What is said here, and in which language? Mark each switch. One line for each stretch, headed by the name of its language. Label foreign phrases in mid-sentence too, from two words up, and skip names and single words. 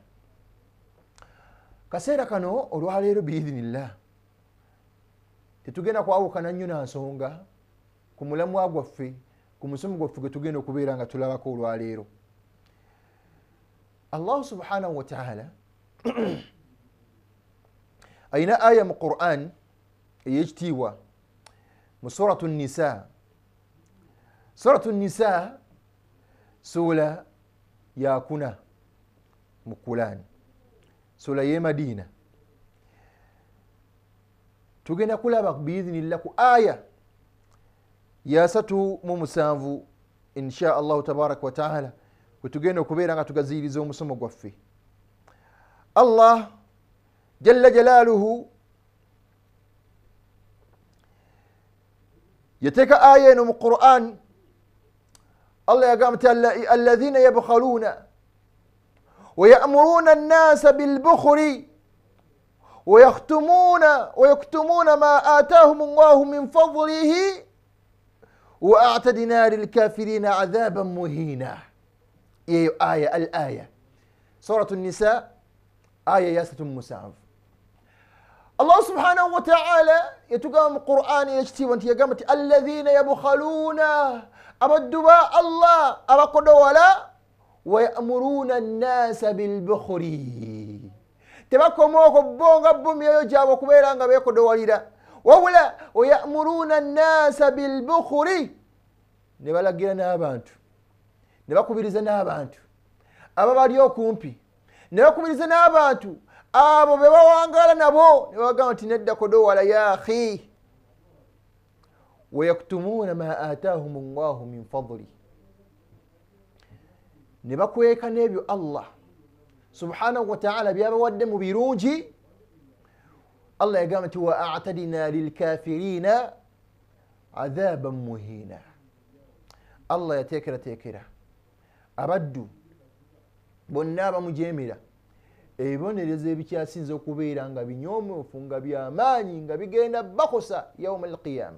Ganda: Kaseera kano olwaleero biidhinillah tetugenda kwawukana nnyo na nsonga ku mulamwa gwaffe ku musomo gwaffe gwe tugenda okubeera nga tulabako olwaleero. Allah
Arabic: سبحانه وتعالى
Ganda: ayina aya mu Qur'an ey'ekitiibwa mu suratu Nisa. Suratu Nisa sura ya 4 mu Qur'an, sura ye Madina. Tugenda kulaba biidhinillah ku aya ya 37
Arabic: إن شاء الله تبارك وتعالى
Ganda: kwe tugenda okubeera nga tugaziiriza omusomo gwaffe. Allah
Arabic: جل جلاله
Ganda: yateeka aya eno mu Qur'an.
Arabic: Allah yagamba الذين يبخلون ويأمرون الناس بالبخل ويكتمون ما آتاهم الله من فضله وأعتدنا للكافرين عذابا مهينا.
Ganda: Iyo aya al-aya suratu an-nisa aya ya 37. Allah
Arabic: سبحانه وتعالى
Ganda: yatugamba mu Qur'an yekitiibwa nti yagamba nti
Arabic: الذين يبخلون
Ganda: abadduba Allah abakodowala
Arabic: ويأمرون الناس بالبخل
Ganda: tebakomooko bonga bumyeyo gyabwe okubeera nga beekodowalira wabula
Arabic: ويأمرون الناس بالبخل
Ganda: ne balagira n'abantu ne bakubiriza n'abantu abo bali okumpi ne bakubiriza n'abantu abo be bawangala nabo ne bagamba nti nedda kodowala
Arabic: يا أخي ويكتمون ما آتاهم الله من فضل
Ganda: ne bakweka n'ebyo Allah
Arabic: سبحانه وتعالى
Ganda: byabawadde mu birungi.
Arabic: Allah
Ganda: yagamba nti
Arabic: وأعتدنا للكافرين عذابا مهينا.
Ganda: Allah yateekera abaddu bonna abamujemera ebibonerezo ebikyasinza okubeera nga binyoomufu nga byamaanyi nga bigenda bakosa
Arabic: يوم القيامة.